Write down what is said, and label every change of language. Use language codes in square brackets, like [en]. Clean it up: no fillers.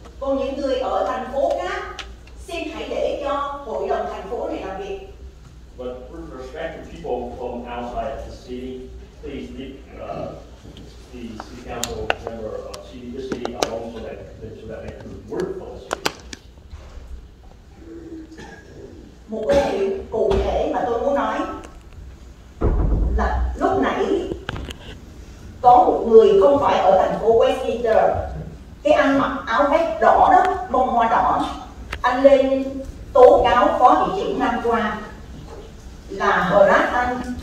[vi] Còn những người ở thành phố khác, xin hãy để cho hội đồng thành phố này làm việc. [en] But with respect to people from outside the city, please leave the city council member of the city alone so that they can work for the city. [vi] Một câu chuyện cụ thể mà tôi muốn nói là lúc nãy có một người không phải ở thành phố Westminster, cái anh mặc áo vest đỏ đó, bông hoa đỏ, anh lên tố cáo phó thị trưởng Nam Quang là harass anh.